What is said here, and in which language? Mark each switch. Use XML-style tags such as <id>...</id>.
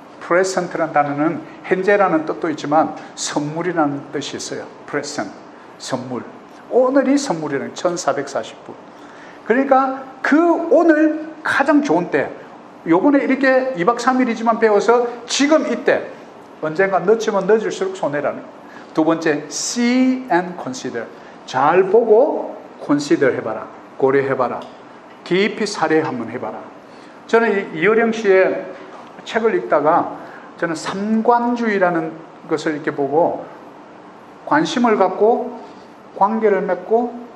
<ko>present라는 단어는 현재라는 뜻도 있지만 선물이라는 뜻이 있어요. present, 선물. 오늘이 선물이라는 1440분. 그러니까 그 오늘 가장 좋은 때, 요번에 이렇게 2박 3일이지만 배워서 지금 이때, 언젠가 늦으면 늦을수록 손해라는.</ko> <en>두 번째, see and consider.</en> <ko>잘 보고 consider 해봐라. 고려해봐라. 깊이 사례 한번 해봐라. 저는 이어령 씨의 책을 읽다가 저는 삼관주의라는 것을 이렇게 보고 관심을 갖고 관계를 맺고</ko>